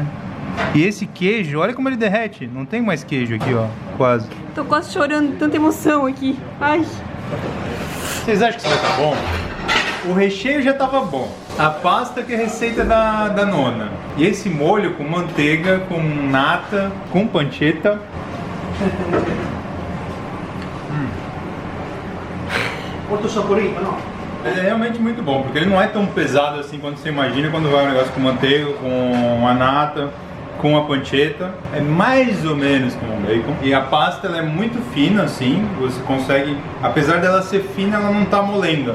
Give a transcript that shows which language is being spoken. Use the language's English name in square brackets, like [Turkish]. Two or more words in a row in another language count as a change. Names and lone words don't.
[Portuguese] E esse queijo, olha como ele derrete. Não tem mais queijo aqui, ó. Quase. Tô quase chorando, tanta emoção aqui. Ai. Vocês acham que isso vai estar bom? O recheio já estava bom. A pasta que é receita da nona. E esse molho com manteiga, com nata, com pancetta. [Italian] Molto saporito, no? [Portuguese] É realmente muito bom, porque ele não é tão pesado assim quanto você imagina quando vai um negócio com manteiga, com a nata, com a pancetta. É mais ou menos como um bacon. E a pasta ela é muito fina assim, você consegue, apesar dela ser fina, ela não tá molenga.